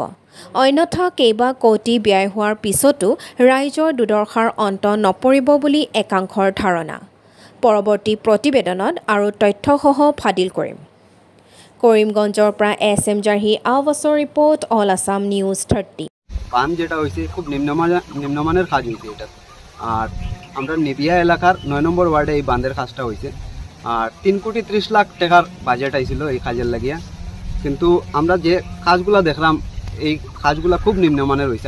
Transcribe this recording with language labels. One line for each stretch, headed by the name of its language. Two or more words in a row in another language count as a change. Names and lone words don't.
Assamese: অন্যথা কেইবা কোটি ব্যয় হোৱাৰ পিছতো ৰাইজৰ দুৰ্দশাৰ অন্ত নপৰিব বুলি একাংশৰ ধাৰণা। পৰৱৰ্তী প্ৰতিবেদনত আৰু তথ্যসহ ফাদিল কৰিম। কৰিমগঞ্জৰ পৰা SM জাহি আৱাছৰ ৰিপোৰ্ট, অল আছাম নিউজ 30।
Bangla: কাম যেটা হয়েছে খুব নিম্নমানের কাজ হয়েছে এটা। আর আমরা নিবিয়া এলাকার 9 নম্বর ওয়ার্ডে এই বাঁধের কাজটা হয়েছে। আর 3 কোটি 30 লাখ টাকার বাজেট আইছিল এই কাজের লাগিয়া, কিন্তু আমরা যে কাজগুলা দেখলাম এই কাজগুলা খুব নিম্নমানের হয়েছে।